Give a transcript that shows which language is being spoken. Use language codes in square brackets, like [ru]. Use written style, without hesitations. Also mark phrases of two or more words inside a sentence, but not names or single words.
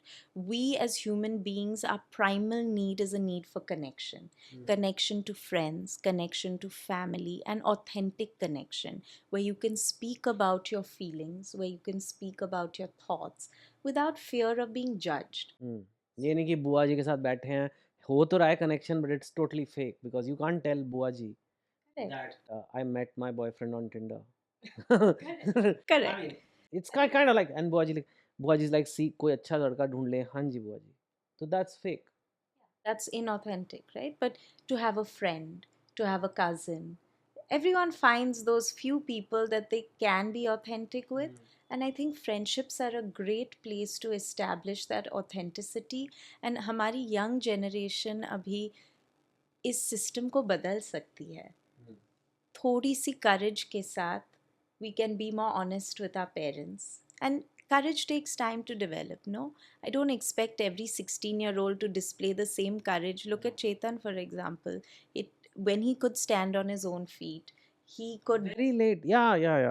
[en] We as human beings, our primal need is a need for connection. Connection to friends, connection to family, and authentic connection where you can speak about your feelings, where you can speak about your thoughts without fear of being judged. [hi] ये नहीं कि बुआ जी के साथ बैठे हैं, हो तो रहा है [en] connection, but it's totally fake because you can't tell बुआ जी that I met my boyfriend on Tinder. Correct. It's kind of like, and बुआ जी is like, see [hi] कोई अच्छा लड़का ढूंढ ले, हाँ जी बुआ जी. [en] So that's fake. That's inauthentic, right? But to have a friend, to have a cousin, everyone finds those few people that they can be authentic with. And I think friendships are a great place to establish that authenticity. [hi] And हमारी [en] young generation [hi] अभी इस system को बदल सकती है. थोड़ी सी [en] courage [hi] के साथ [en] we can be more honest with our parents. And courage takes time to develop, no? I don't expect every 16-year-old to display the same courage. Look at Chetan, for example. When he could stand on his own feet, he could. Very late. Yeah.